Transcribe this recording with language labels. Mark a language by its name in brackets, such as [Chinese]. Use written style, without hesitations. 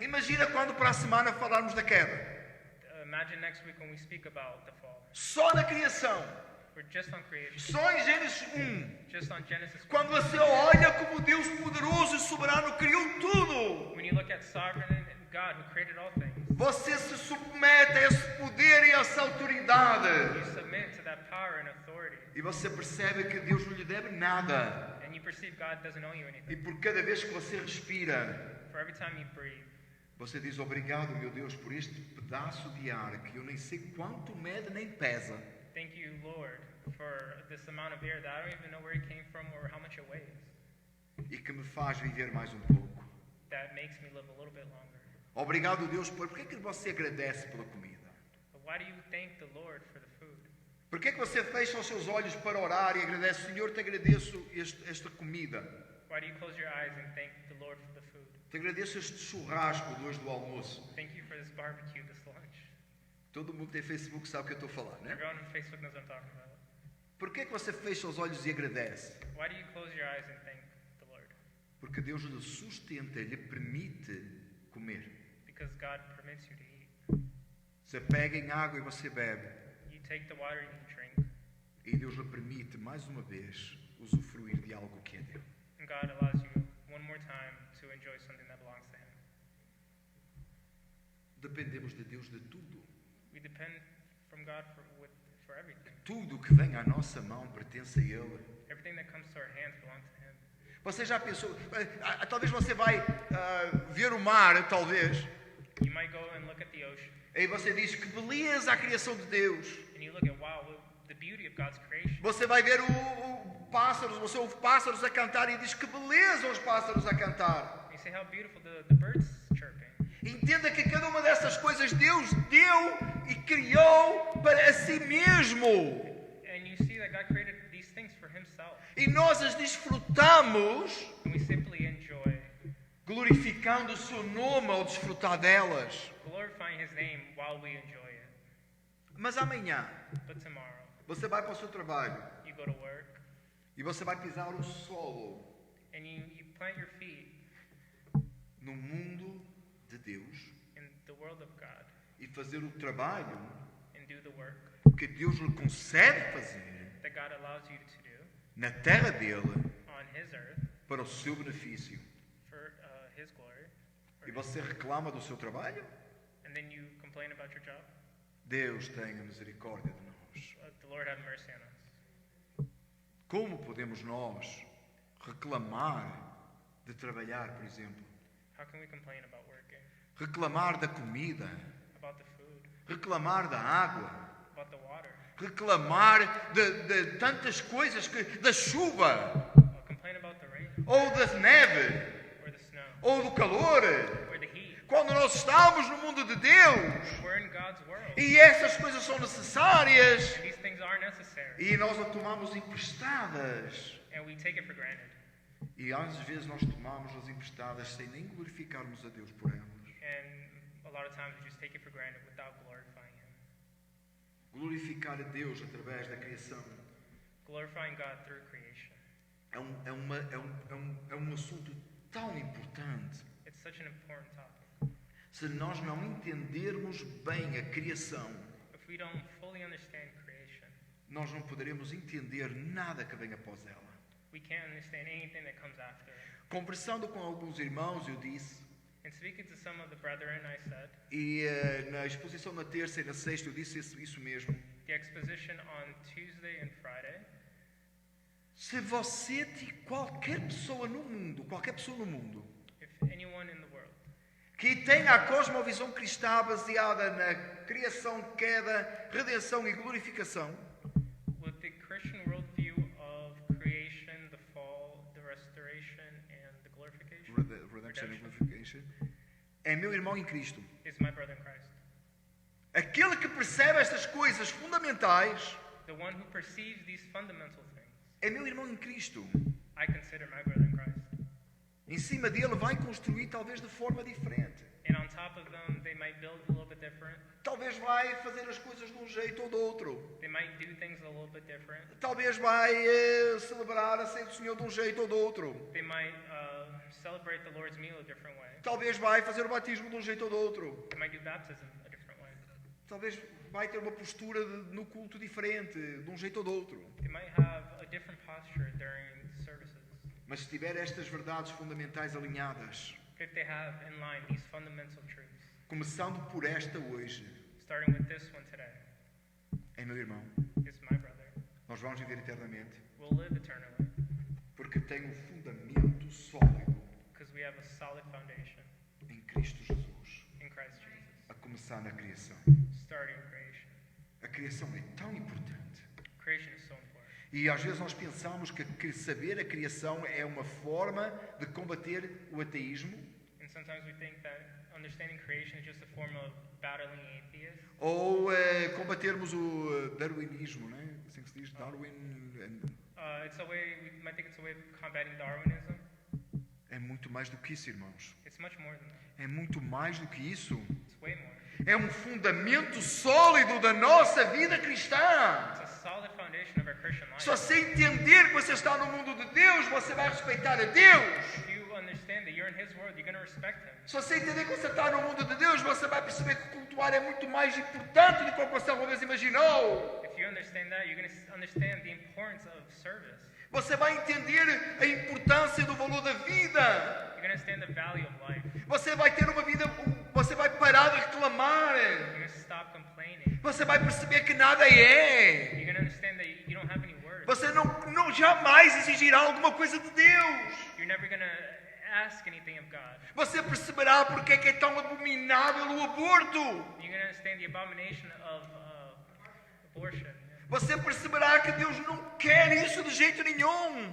[Portuguese] Imagina quando para a semana falarmos da queda. [English] Imagine next week when we speak about the fall. [Portuguese] Só na criação. [English] We're just on creation. [Portuguese] Só em Gênesis 1. [English] Just on Genesis 1. [Portuguese] Quando você olha como Deus poderoso e soberano criou tudo, [English] When you look at sovereign and God who created all things, [Portuguese] você se submete a esse poder e a essa autoridade. [English] you submit to that power and authority. [Portuguese] E você percebe que Deus não lhe deve nada. [English] And you perceive God doesn't owe you [Portuguese] E [English] anything. [Portuguese] por cada vez que você respira, [English] For every time you breathe, [Portuguese] você diz obrigado, meu Deus, por este pedaço de ar que eu nem sei quanto mede nem pesa. [English] thank you, Lord, for this amount of air that I don't even know where it came from or how much it weighs. [Portuguese] E que me faz viver mais um pouco. [English] That makes me live a little bit longer. [Portuguese] Obrigado, Deus, por que é que você agradece pela comida? [English] But why do you thank the Lord for the food? [Portuguese] Por que é que você fecha os seus olhos para orar e agradece, Senhor, te agradeço esta comida. [English] Why do you close your eyes and thank the Lord for the food? [Portuguese] Te agradeço este churrasco depois do almoço. [English] Thank you for this barbecue, this lunch. [Portuguese] Todo mundo tem Facebook sabe o que eu estou a falar, né? [English] Everyone on Facebook knows what I'm talking about. [Portuguese] Por que é que você fecha os olhos e agradece? [English] Why do you close your eyes and thank the Lord? [Portuguese] Porque Deus lhe sustenta, lhe permite comer. [English] Because God permits you to eat. [Portuguese] Você pega em água e você bebe. [English] You take the water and you drink. [Portuguese] E Deus lhe permite, mais uma vez, usufruir de algo que é dele. [English] And God allows you one more time to enjoy something that belongs to Him. [Portuguese] Dependemos de Deus de tudo. [English] We depend from God for everything. [Portuguese] Tudo que vem à nossa mão pertence a Ele. [English] Everything that comes to our hands belongs to Him. [Portuguese] Você já pensou, talvez você vai ver o mar, talvez, [English] You might go and look at the ocean, [Portuguese] e você diz que beleza a criação de Deus. [English] and you look at, wow, the beauty of God's creation. [Portuguese] Você vai ver pássaros, você ouve pássaros a cantar e diz que beleza os pássaros a cantar. [English] You see how beautiful the birds chirping. [Portuguese] Entenda que cada uma dessas coisas Deus deu e criou para a si mesmo. [English] And you see that God created these things for Himself. [Portuguese] E nós as desfrutamos [English] And we simply enjoy, [Portuguese] glorificando o seu nome ao desfrutar delas. [English] glorifying His name while we enjoy it. [Portuguese] Mas amanhã [English] But tomorrow, [Portuguese] você vai para o seu trabalho [English] you go to work, [Portuguese] e você vai pisar o solo [English] and you plant your feet [Portuguese] no mundo de Deus [English] in the world of God [Portuguese] e fazer o trabalho [English] and do the work [Portuguese] que Deus lhe concede fazer [English] that God allows you to do [Portuguese] na terra dele [English] on His earth [Portuguese] para o seu benefício. [English] for His glory. [Portuguese] E você reclama do seu trabalho? [English] And then you complain about your job. [Portuguese] Deus tenha misericórdia de nós. [English] The Lord have mercy on us. [Portuguese] Como podemos nós reclamar de trabalhar, por exemplo? [English] How can we complain about working? [Portuguese] Reclamar da comida, [English] About the food, [Portuguese] reclamar da água, [English] about the water, [Portuguese] reclamar de tantas coisas, da chuva, [English] complain about the rain, [Portuguese] ou da neve, [English] or the snow, [Portuguese] ou do calor. [English] or the heat. [Portuguese] Quando nós estamos no mundo de Deus, [English] We're in God's world. [Portuguese] e essas coisas são necessárias, [English] These things are necessary, [Portuguese] e nós as tomamos emprestadas. [English] and we take it for granted. [Portuguese] E às vezes nós tomamos as emprestadas sem nem glorificarmos a Deus por elas. [English] And a lot of times we just take it for granted without glorifying Him. [Portuguese] Glorificar a Deus através da criação [English] Glorifying God through creation. [Portuguese] é um assunto tão importante. [English] It's such an important topic. [Portuguese] Se nós não entendermos bem a criação, [English] If we don't fully understand creation, [Portuguese] nós não poderemos entender nada que venha após ela. [English] we can't understand anything that comes after it. [Portuguese] Conversando com alguns irmãos, eu disse, [English] And speaking to some of the brethren, I said, [Portuguese] e na exposição na terça e na sexta eu disse isso mesmo. [English] the exposition on Tuesday and Friday, [Portuguese] Se você, qualquer pessoa no mundo, [English] if anyone in the world [Portuguese] que tenha a cosmovisão cristã baseada na criação, queda, redenção e glorificação, [English] with the Christian worldview of creation, the fall, the restoration, and the glorification, redemption and glorification, [Portuguese] é meu irmão em Cristo. [English] is my brother in Christ. [Portuguese] Aquele que percebe estas coisas fundamentais [English] The one who perceives these fundamental things, [Portuguese] é meu irmão em Cristo. [English] I consider my brother in Christ. [Portuguese] Em cima dele vai construir talvez de forma diferente. [English] And on top of them, they might build a little bit different. [Portuguese] Talvez vai fazer as coisas de um jeito ou de outro. [English] They might do things a little bit different. [Portuguese] Talvez vai celebrar a ceia do Senhor de um jeito ou de outro. [English] They might celebrate the Lord's meal a different way. [Portuguese] Talvez vai fazer o batismo de um jeito ou de outro. [English] They might do baptism a different way. [Portuguese] Talvez vai ter uma postura no culto diferente, de um jeito ou de outro. [English] They might have a different posture during services. [Portuguese] Mas se tiver estas verdades fundamentais alinhadas, [English] If they have in line these fundamental truths, [Portuguese] começando por esta hoje, [English] starting with this one today, [Portuguese] é meu irmão, [English] is my brother. [Portuguese] nós vamos viver eternamente, [English] We'll live eternally [Portuguese] porque tem um fundamento sólido [English] because we have a solid foundation [Portuguese] em Cristo Jesus, [English] in Christ Jesus, [Portuguese] a começar na criação. [English] starting creation. [Portuguese] A criação é tão importante. [English] Creation is so important. [Portuguese] E às vezes nós pensamos que saber a criação é uma forma de combater o ateísmo, [English] And sometimes we think that understanding creation is just a form of battling atheists, [Portuguese] ou combatermos o darwinismo, né? Assim que se diz, Darwin. [English] it's a way, we might think it's a way of combating Darwinism. [Portuguese] É muito mais do que isso, irmãos. [English] It's much more than that. [Portuguese] É muito mais do que isso. [English] It's way more. [Portuguese] É um fundamento sólido da nossa vida cristã. [English] It's a solid foundation of our Christian life. [Portuguese] Se você entender que você está no mundo de Deus, você vai respeitar a Deus. [English] If you understand that you're in His Word, you're going to respect Him. [Portuguese] Se você entender que você está no mundo de Deus, você vai perceber que cultuar é muito mais importante do que você alguma vez imaginou. [English] If you understand that, you're going to understand the importance of service. [Portuguese] Você vai entender a importância do valor da vida. [English] You're going to understand the value of life. [Portuguese] Você vai ter uma vida, você vai parar de reclamar. [English] You're going to stop complaining. [Portuguese] Você vai perceber que nada é. [English] You're going to understand that you don't have any words. [Portuguese] Você não jamais exigirá alguma coisa de Deus. [English] You're never going to ask anything of God. [Portuguese] Você perceberá porque é que é tão abominável o aborto. [English] You're going to understand the abomination of abortion. [Portuguese] Você perceberá que Deus não quer isso de jeito nenhum.